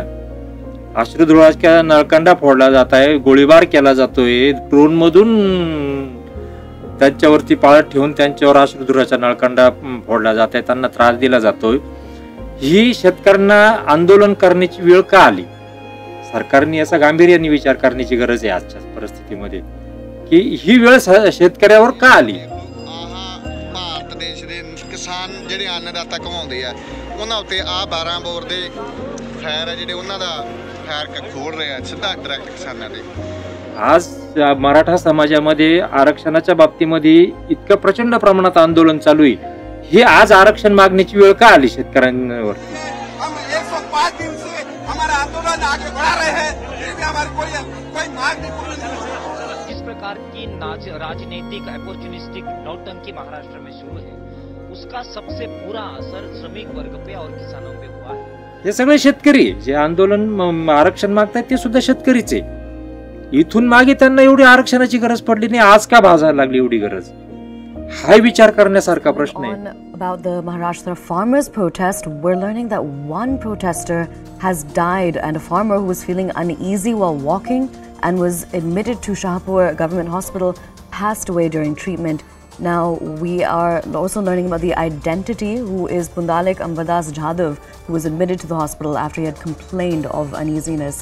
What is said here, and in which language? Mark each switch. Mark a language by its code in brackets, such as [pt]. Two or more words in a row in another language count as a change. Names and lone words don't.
[mr] अश्रुधुराच्या नळकांडा फोडला जात आहे, गोळीबार केला जातोय, ड्रोन मधून त्यांच्यावरती पाळत ठेवून त्यांच्यावर अश्रुधुराचा नळकांडा फोडला जात आहे, त्यांना त्रास दिला जातोय। ही शेतकऱ्यांना आंदोलन करण्याची वेळ का आली? सरकारने याचा गांभीर्याने विचार करण्याची गरज आहे आजच्या परिस्थितीमध्ये की ही वेळ शेतकऱ्यावर का आली। [pa] ਭਾਰਤ ਦੇਸ਼ ਦੇ ਕਿਸਾਨ ਜਿਹੜੇ ਅੰਨਦਾਤਾ ਕਮਾਉਂਦੇ ਆ ਉਹਨਾਂ ਉੱਤੇ 12 ਬੋਰ ਦੇ ਫਾਇਰ ਆ ਜਿਹੜੇ ਉਹਨਾਂ ਦਾ ਫਾਇਰ ਖੋਲ ਰਹੇ ਆ ਸਿੱਧਾ ਡਾਇਰੈਕਟ ਕਿਸਾਨਾਂ ਦੇ। [mr] आज मराठा समाजामध्ये आरक्षणाच्या बाबतीमध्ये इतकं प्रचंड प्रमाणात आंदोलन चालू आहे, हे आज आरक्षण मागण्याची वेळ का आली शेतकऱ्यांवर? [hi] हम 105 दिन से हमारा आंदोलन आगे बढ़ा रहे हैं, फिर भी हमारी कोई मांग नहीं पूरी नहीं हुई। जिस प्रकार की राजनीतिक अपॉर्चुनिस्टिक नौटंकी महाराष्ट्र में शुरू है, उसका सबसे बुरा असर श्रमिक वर्ग पे और किसानों पे हुआ है। [mr] हे सगळे शेतकरी जे आंदोलन आरक्षण मागतात ते सुद्धा शेतकरीच आहे। इथून मागे त्यांना एवढी आरक्षणाची गरज पडली नाही, आज का भाजायला लागली एवढी गरज? हा विचार करण्यासारखा प्रश्न आहे। [en] About the Maharashtra farmers' protest, we're learning that one protester has died and a farmer who was feeling uneasy while walking and was admitted to Shahpur Government Hospital passed away during treatment. Now we are also learning about the identity who is Pundalik Ambadas Jadhav, who was admitted to the hospital after he had complained of uneasiness.